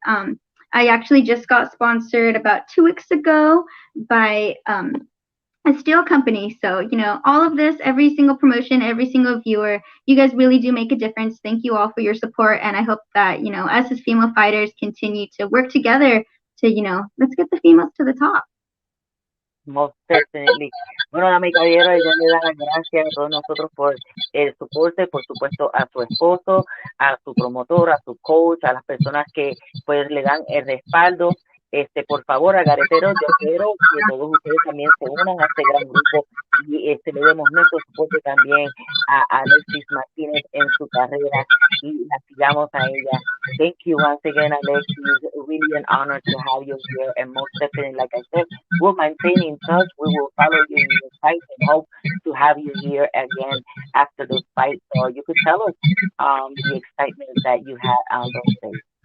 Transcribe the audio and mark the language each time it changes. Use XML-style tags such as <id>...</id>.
<en>I actually just got sponsored about 2 weeks ago by a steel company. So, all of this, every single promotion, every single viewer, you guys really do make a difference. Thank you all for your support. And I hope that, us as female fighters continue to work together to, let's get the females to the top. Most definitely.</en> <es>Bueno, dame caballero, ella le da las gracias a todos nosotros por el soporte, por supuesto, a su esposo, a su promotor, a su coach, a las personas que pues le dan el respaldo. Por favor, Algareteros, yo quiero que todos ustedes también se unan a este gran grupo y le demos nuestro soporte también a Alexis Martinez en su carrera y la sigamos a ella.</es> <en>Thank you once again, Alexis. Really an honor to have you here, and most definitely, like I said, we'll maintain in touch. We will follow you in your fights and hope to have you here again after those fights. So you could tell us the excitement that you had on those days.</en>